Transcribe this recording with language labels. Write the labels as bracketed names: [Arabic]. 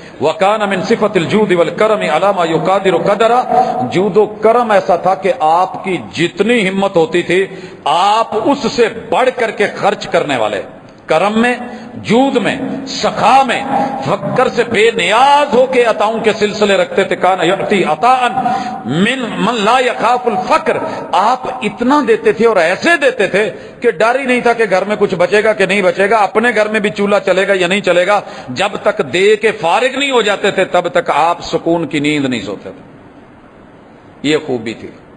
[Arabic] وَكَانَ مِن صِفَةِ الْجُودِ وَالْكَرَمِ عَلَى مَا يُقَادِرُ قَدْرًا. [Urdu] جود و کرم ایسا تھا کہ آپ کی جتنی ہمت ہوتی تھی آپ اس سے بڑھ کر کے خرچ کرنے والے. کرم میں، جود میں، سخا میں، فقر سے بے نیاز ہو کے عطاؤں کے سلسلے رکھتے تھے. [Arabic] کان یعطی عطاء من لا یخاف الفقر. [Urdu] آپ اتنا دیتے تھے اور ایسے دیتے تھے کہ ڈر ہی نہیں تھا کہ گھر میں کچھ بچے گا کہ نہیں بچے گا. اپنے گھر میں بھی چولہا چلے گا یا نہیں چلے گا. جب تک دے کے فارغ نہیں ہو جاتے تھے تب تک آپ سکون کی نیند نہیں سوتے تھے. یہ خوبی تھی.